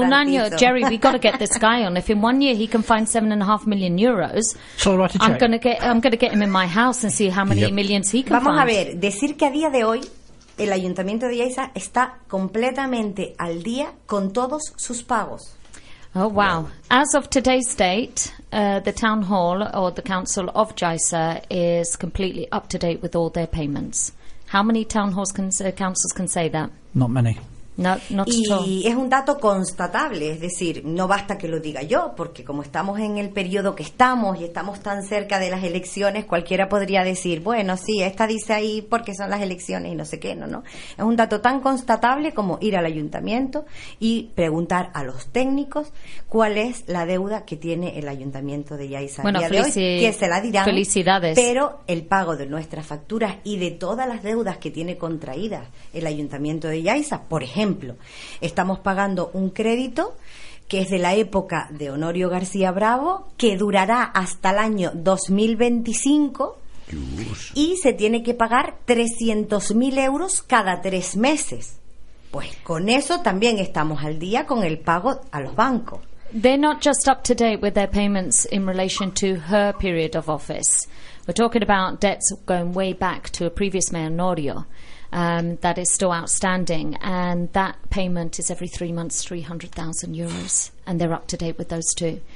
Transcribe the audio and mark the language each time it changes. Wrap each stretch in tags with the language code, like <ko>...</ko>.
<es>un año</es> <en>Jerry, we've got to get this guy on. If in 1 year he can find 7.5 million euros, I'm going to get him in my house and see how many millions he can</en> <es>Vamos</es> <en>find.</en> <es>Vamos a ver, decir que a día de hoy el Ayuntamiento de Yaiza está completamente al día con todos sus pagos.</es> <en>Oh, wow. As of today's date, the town hall or the council of Yaiza is completely up to date with all their payments. How many town halls councils can say that? Not many.</en> <es>Y es un dato constatable, es decir, no basta que lo diga yo, porque como estamos en el periodo que estamos y estamos tan cerca de las elecciones, cualquiera podría decir, bueno, sí, esta dice ahí porque son las elecciones y no sé qué, ¿no? Es un dato tan constatable como ir al ayuntamiento y preguntar a los técnicos cuál es la deuda que tiene el ayuntamiento de Yaiza. Bueno, que se la dirán. Felicidades. Pero el pago de nuestras facturas y de todas las deudas que tiene contraídas el ayuntamiento de Yaiza, por ejemplo, estamos pagando un crédito que es de la época de Honorio García Bravo, que durará hasta el año 2025. Dios. Y se tiene que pagar 300.000 euros cada 3 meses. Pues con eso también estamos al día con el pago a los bancos.</es> <en>They're not just up to date with their payments in relation to her period of office. We're talking about debts going way back to a previous mayor, Norio, that is still outstanding. And that payment is every 3 months, 300,000 euros. And they're up to date with those too.</en>